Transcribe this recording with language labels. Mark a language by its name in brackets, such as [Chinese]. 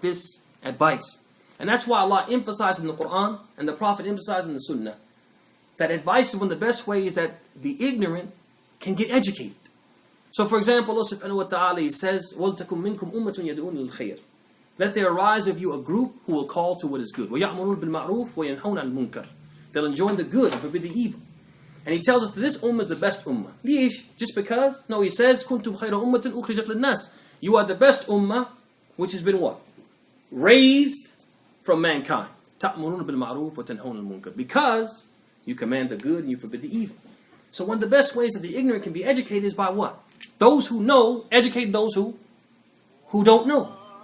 [English] This advice. And that's why Allah emphasized in the Quran and the Prophet emphasized in the Sunnah that advice is one of the best ways that the ignorant can get educated. So for example, Allah subhanahu wa ta'ala says, [Arabic] وَلْتَكُمْ مِنْكُمْ أُمَّةٌ يَدْعُونَ لِلْخَيْرِ. [English] Let there arise of you a group who will call to what is good. [Arabic] وَيَأْمُرُونَ بِالْمَعْرُوفِ وَيَنْهَوْنَ عَنِ الْمُنْكَرِ. [English] They'll enjoin the good and forbid the evil. And he tells us that this ummah is the best ummah. Lish? Just because? No, he says, [Arabic] كُنْتُمْ خَيْرَ أُمَّةٍ أُخْرِجَتْ لِلنَّاسِ. [English] You are the best ummah which has been what? Raised from mankind. [Arabic] تَأْمُرُونَ بِالْمَعْرُوفِ وَتَنْهَوْنَ الْمُنْكَرِ. [English] Because you command the good and you forbid the evil. So one of the best ways that the ignorant can be educated is by what? Those who know educate those who don't know.